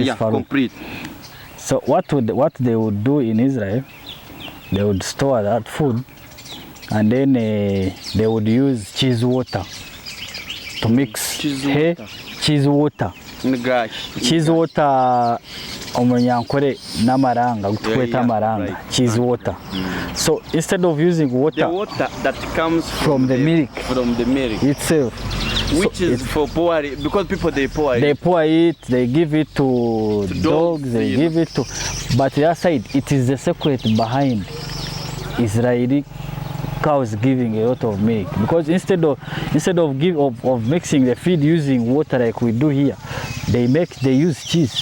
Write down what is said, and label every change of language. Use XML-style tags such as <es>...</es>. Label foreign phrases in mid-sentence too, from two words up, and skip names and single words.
<en>Yeah, complete. So what they would do in Israel, they would store that food, and then they would use cheese water to mix cheese water. Cheese water</en> <nyn>omunyankore n'amaranga gutweta amaranga</nyn> <en>cheese water. So instead of using water, the water that comes from the milk itself, which is for pouring, because people they pour it, they give it to dogs, they give it to, but the other side, it is the secret behind Israeli cows giving a lot of milk, because instead of mixing the feed using water like we do here, they use cheese.</en>